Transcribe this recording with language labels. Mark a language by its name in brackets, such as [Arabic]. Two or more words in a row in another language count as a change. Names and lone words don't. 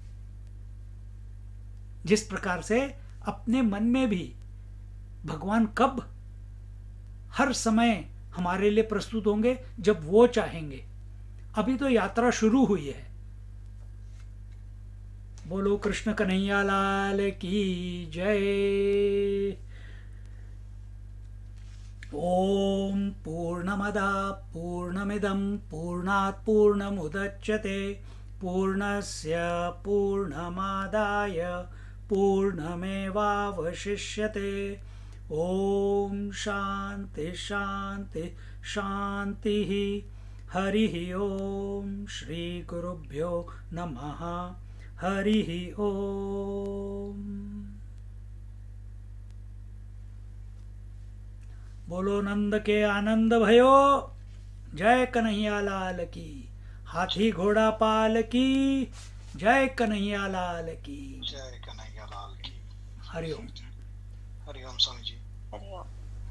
[Hindi] जिस प्रकार से अपने मन में भी भगवान कब हर समय हमारे लिए प्रस्तुत होंगे, जब वो चाहेंगे। अभी तो यात्रा शुरू हुई है। बोलो कृष्ण कन्हैया लाल की जय। [Sanskrit] ओम पूर्णमदा पूर्णमिदं पूर्णात् पूर्णमुदच्यते पूर्णस्य पूर्णमादाय पूर्णमेवावशिष्यते। ओम शांति शांति शांति। हरि ओम। श्री गुरुभ्यो नमः। [Hindi] हरि ओम। बोलो नंद के आनंद भयो जय कन्हैया लाल की। हाथी घोड़ा पाल की जय कन्हैया लाल की। जय कन्हैया लाल की। हरि ओम। हरि ओम स्वामी जी। हरि ओम।